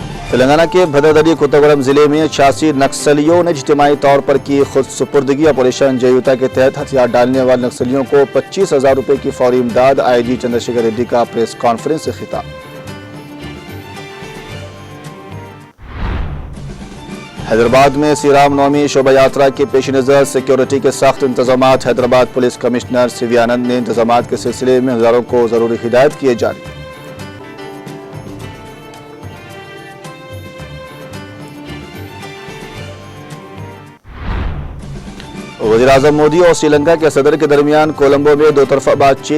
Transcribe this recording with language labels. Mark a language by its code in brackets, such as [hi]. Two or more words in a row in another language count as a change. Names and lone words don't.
[ur] تلنگانہ کے بھدردری کوتاگوڑم ضلع میں 86 نکسلیوں نے اجتماعی طور پر کی خود سپردگی۔ آپریشن جیوتا کے تحت ہتھیار ڈالنے والے نکسلیوں کو 25,000 روپے کی فوری امداد۔ آئی جی چندرشیکھر ریڈی کا پریس کانفرنس سے خطاب۔ حیدرآباد میں شری رام نومی شوبھا یاترا کے پیش نظر سیکیورٹی کے سخت انتظامات۔ حیدرآباد پولیس کمشنر سی وی آنند نے انتظامات کے سلسلے میں ہزاروں کو ضروری ہدایت کیے جاری۔ وزیراعظم مودی اور سری لنکا کے صدر کے درمیان کولمبو میں دو طرفہ بات چیت۔